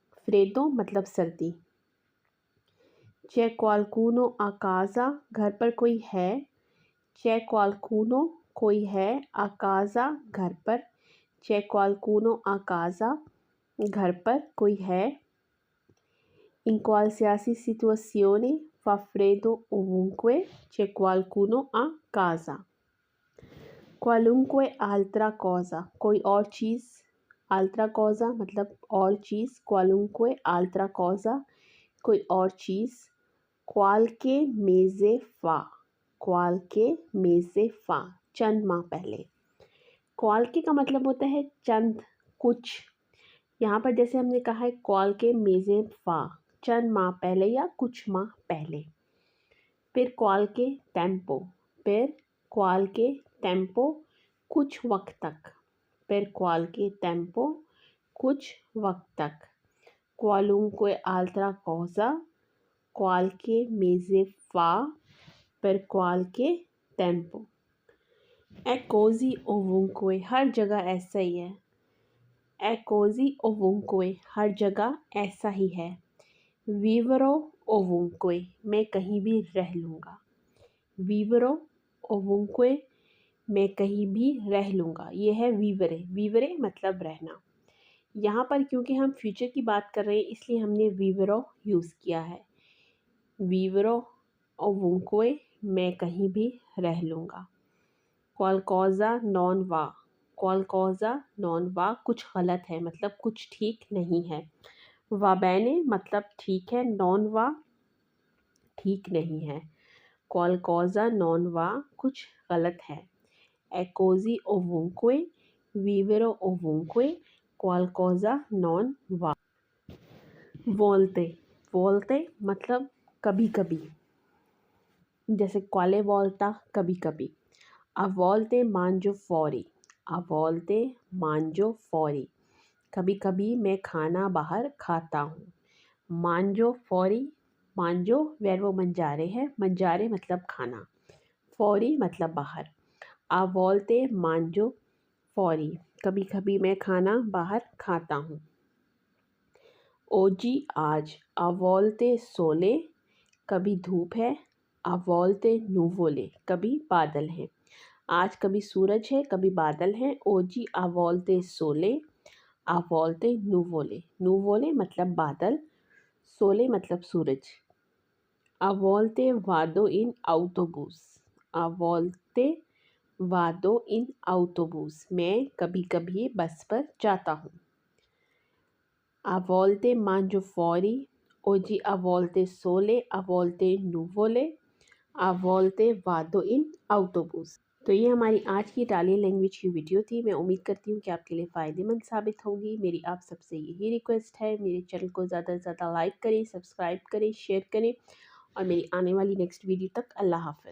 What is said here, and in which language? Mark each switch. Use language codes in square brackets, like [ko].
[hi] फ्रेदो मतलब सर्दी। [it] c'è qualcuno a casa [hi] घर पर कोई है। [it] c'è qualcuno [hi] कोई है। [it] a casa [hi] घर पर। [it] c'è qualcuno a casa [hi] घर पर कोई है। [it] in qualsiasi situazione fa freddo ovunque c'è qualcuno a casa। qualunque altra cosa [hi] कोई और चीज़। [it] altra cosa [hi] मतलब और चीज़। [it] qualunque altra cosa [hi] कोई और चीज़। [it] qualche mese fa qualche mese fa [hi] चंद माह पहले। qualche का मतलब होता है चंद, कुछ। यहाँ पर जैसे हमने कहा है [it] qualche mese fa [hi] चंद माह पहले या कुछ माह पहले। फिर [it] qualche tempo [hi] फिर qualche tempo कुछ वक्त तक। फिर [it] qualche tempo [hi] कुछ वक्त तक। [it] qualunque altra cosa qualche mese fa per qualche tempo। è così ovunque [hi] हर जगह ऐसा ही है। è così ovunque हर जगह ऐसा ही है। [it] vivrò ovunque [hi] मैं कहीं भी रह लूँगा। [it] vivrò ovunque [hi] मैं कहीं भी रह लूँगा। ये है vivere। vivere मतलब रहना। यहाँ पर क्योंकि हम फ्यूचर की बात कर रहे हैं इसलिए हमने vivrò यूज़ किया है। [it] vivrò ovunque [hi] मैं कहीं भी रह लूँगा। [it] qualcosa non va [hi] qualcosa non va कुछ गलत है मतलब कुछ ठीक नहीं है। [it] va bene [hi] मतलब ठीक है। [it] non va [hi] ठीक नहीं है। [it] qualcosa non va [hi] कुछ गलत है। [it] è così ovunque vivere ovunque qualcosa non va। [hi] volte volte मतलब कभी कभी। जैसे [it] quale volta [hi] कभी कभी। [it] a volte mangio fuori a volte mangio fuori [hi] कभी कभी मैं खाना बाहर खाता हूँ। [it] mangio fuori mangio वर्ब mangiare है। [hi] mangiare मतलब खाना। fuori मतलब बाहर। [it] a volte mangio fuori [hi] कभी कभी मैं खाना बाहर खाता हूँ। oggi आज [it] a volte sole [hi] कभी धूप है। [it] a volte nuvole [hi] कभी बादल हैं। आज कभी सूरज है कभी बादल हैं। [it] oggi a volte sole a volte nuvole nuvole [hi] मतलब बादल। sole मतलब सूरज। [it] a volte vado in autobus a volte vado in autobus [hi] मैं कभी कभी बस पर जाता हूँ। [it] a volte mangio fuori oggi a volte sole a volte nuvole a volte vado in autobus। [hi] तो ये हमारी आज की इटालियन लैंग्वेज की वीडियो थी। मैं उम्मीद करती हूँ कि आपके लिए फ़ायदेमंद साबित होगी। मेरी आप सबसे यही रिक्वेस्ट है, मेरे चैनल को ज़्यादा से ज़्यादा लाइक करें, सब्सक्राइब करें, शेयर करें और मेरी आने वाली नेक्स्ट वीडियो तक अल्लाह हाफ़िज़।